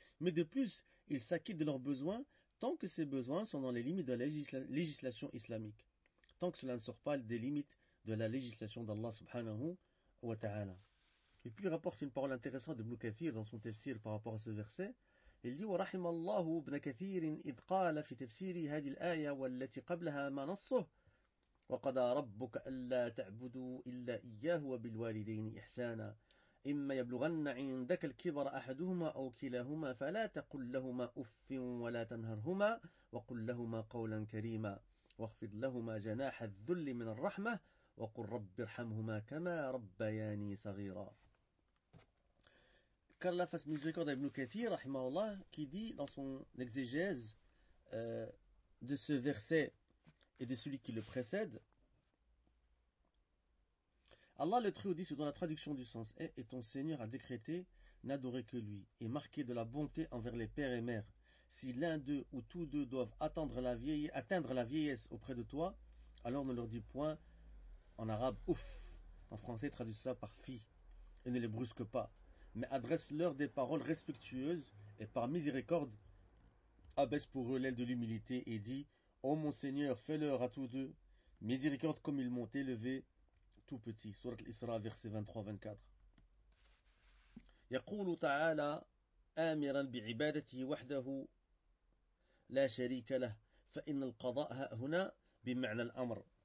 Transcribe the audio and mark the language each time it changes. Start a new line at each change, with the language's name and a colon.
French: Mais de plus, il s'acquitte de leurs besoins tant que ces besoins sont dans les limites de la législation islamique. Tant que cela ne sort pas des limites de la législation d'Allah subhanahu wa ta'ala. Et puis il rapporte une parole intéressante de Ibn Kathir dans son tafsir par rapport à ce verset.
Arabic: Il dit ورحم الله ابن كثير إذ قال في تفسير هذه الآية والتي قبلها ما نصه وقضى ربك ألا تعبدوا إلا إياه وبالوالدين إحسانا إما يبلغن عندك الكبر أحدهما أو كلاهما فلا تقل لهما أف ولا تنهرهما وقل لهما قولا كريما واخفض لهما جناح الذل من الرحمة وقل رب ارحمهما كما ربياني صغيرا.
French: Car la face miséricorde d'Ibn Kathir, rahimahullah, qui dit dans son exégèse de ce verset et de celui qui le précède, Allah le Très-Haut dit, selon la traduction du sens, « Et ton Seigneur a décrété n'adorer que lui, et marqué de la bonté envers les pères et mères. Si l'un d'eux ou tous deux doivent atteindre la vieillesse auprès de toi, alors ne leur dis point en arabe « ouf », en français traduit ça par « fi », et ne les brusque pas. Mais adresse-leur des paroles respectueuses et par miséricorde, abaisse pour eux l'aile de l'humilité et dit « Ô mon Seigneur, fais-leur à tous deux miséricorde comme ils m'ont élevé tout petit. » Sourate l'Isra, verset 23-24.
Arabic: يقول تعالى آمرا بعبادته وحده لا شريك له فإن القضاء هنا بمعنى الأمر.